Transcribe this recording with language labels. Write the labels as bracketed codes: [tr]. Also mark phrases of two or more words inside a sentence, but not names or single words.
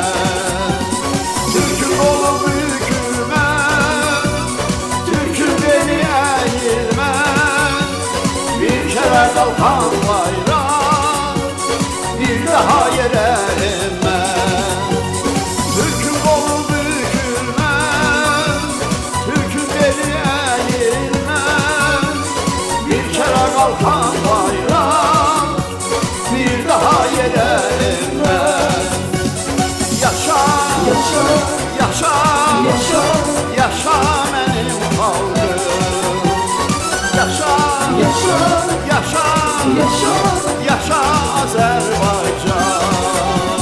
[tr] Türk'ün oğlu bükülme, Türk'ün beni eğilme, bir kere kalkan bayrak, bir daha yere inme. Türk'ün oğlu bükülme, Türk'ün beni eğilme, bir kere kalkan bayrak, bir daha yere inme. [az] Yaşa, yaşa, yaşa, yaşa, yaşa mənim xalqım. Yaşa, yaşa, yaşa, yaşa, yaşa Azərbaycan.